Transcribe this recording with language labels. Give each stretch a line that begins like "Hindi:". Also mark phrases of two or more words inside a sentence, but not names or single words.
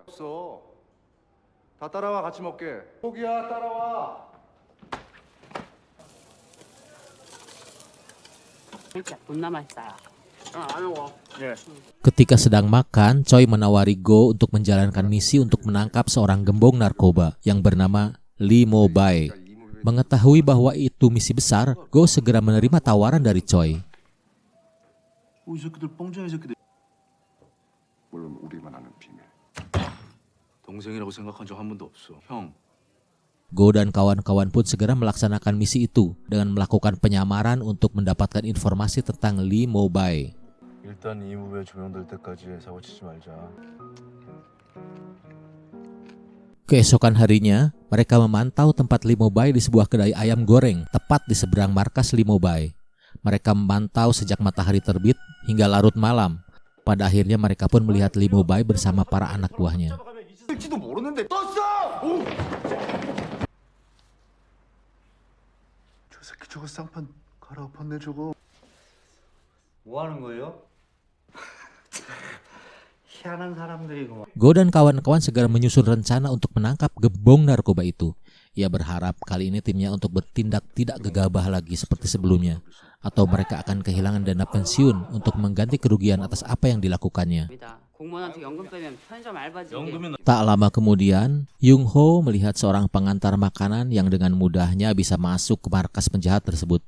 Indonesian: Ketika sedang makan, Choi menawari Go untuk menjalankan misi untuk menangkap seorang gembong narkoba yang bernama Lee Mo-bae. Mengetahui bahwa itu misi besar, Go segera menerima tawaran dari Choi.
Korean: 물론 우리만 아는 비밀. 동생이라고 생각한 적 한 번도 없어. 형.
Indonesian: Go dan kawan-kawan pun segera melaksanakan misi itu dengan melakukan penyamaran untuk mendapatkan informasi tentang Lee Mo-bae.
Korean: 일단 이 무배 조명될 때까지 사고 치지 말자.
Indonesian: Keesokan harinya, mereka memantau tempat Lee Mo-bae di sebuah kedai ayam goreng tepat di seberang markas Lee Mo-bae. Mereka memantau sejak matahari terbit hingga larut malam. Pada akhirnya mereka pun melihat Lee Mo-bae bersama para anak buahnya.
Korean: 일지도 모르는데 떴어. 저 새끼 저거 쌍판 갈아엎었네 저거. 뭐 하는 거예요? 희한한 사람들이구만.
Indonesian: Go dan kawan-kawan segera menyusun rencana untuk menangkap gembong narkoba itu. Ia berharap kali ini timnya untuk bertindak tidak gegabah lagi seperti sebelumnya. Atau mereka akan kehilangan dana pensiun untuk mengganti kerugian atas apa yang dilakukannya. Tak lama kemudian, Yung-ho melihat seorang pengantar makanan yang dengan mudahnya bisa masuk ke markas penjahat tersebut.